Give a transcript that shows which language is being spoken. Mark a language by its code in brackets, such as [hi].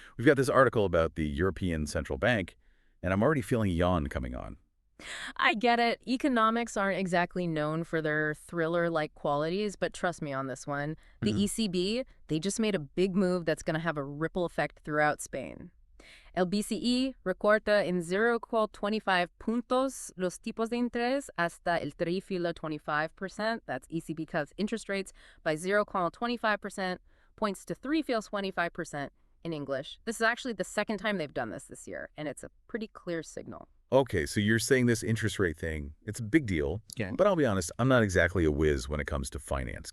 [en] We've got this article about the European Central Bank, and I'm already feeling a yawn coming on. I get it. Economics aren't exactly known for their thriller-like qualities, but trust me on this one. The ECB, they just made a big move that's going to have a ripple effect throughout Spain. [es] El BCE recorta en 0,25 puntos los tipos de interés hasta el 3.25%. [en] That's ECB cuts interest rates by 0,25%, points to 3.25% in English. This is actually the second time they've done this year, and it's a pretty clear signal. Okay, so you're saying this interest rate thing, it's a big deal, Yeah. but I'll be honest, I'm not exactly a whiz when it comes to finance.